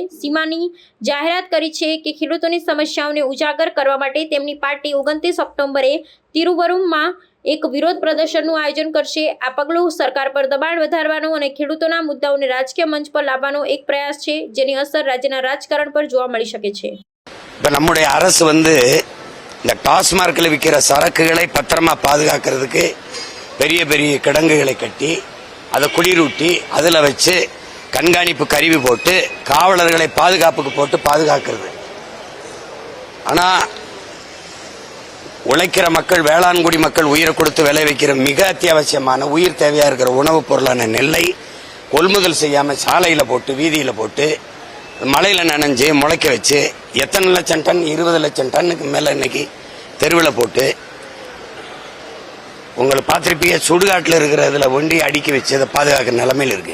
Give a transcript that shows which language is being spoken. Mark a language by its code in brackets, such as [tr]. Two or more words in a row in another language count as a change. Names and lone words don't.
[gu] સીમાની જાહેરાત કરી છે કે ખેડૂતોની સમસ્યાઓને ઉજાગર કરવા માટે તેમની પાર્ટી 29 ઓક્ટોબરે તિરુવરુરમાં એક વિરોધ પ્રદર્શનનું આયોજન કરશે। આ પગલું સરકાર પર દબાણ વધારવાનો અને ખેડૂતોના મુદ્દાઓને રાજકીય મંચ પર લાવવાનો એક પ્રયાસ છે, જેની અસર રાજ્યના રાજકારણ પર જોવા મળી શકે છે। [ta] நம்முடைய அரசு இந்த டாஸ்மார்க்கில் விற்கிற சரக்குகளை பத்திரமா பாதுகாக்கிறதுக்கு பெரிய பெரிய கிடங்குகளை கட்டி அதை குளிரூட்டி அதில் வச்சு கண்காணிப்பு கருவி போட்டு காவலர்களை பாதுகாப்புக்கு போட்டு பாதுகாக்கிறது। ஆனால் உழைக்கிற மக்கள், வேளாண்குடி மக்கள் உயிரை கொடுத்து விளை வைக்கிற மிக அத்தியாவசியமான உயிர் தேவையா இருக்கிற உணவுப் பொருளான நெல்லை கொள்முதல் செய்யாம சாலையில போட்டு வீதியில போட்டு மழையில நனைஞ்சு முளைக்க வச்சு எத்தனை லட்சம் டன், 20 லட்சம் டன்னுக்கு மேல இன்னைக்கு தெருவில் போட்டு உங்களை பார்த்திருப்பீங்க, சுடுகாட்டில் இருக்கிறதுல ஒண்டி அடுக்கி வச்சு அதை பாதுகாக்கிற நிலைமையில் இருக்கு।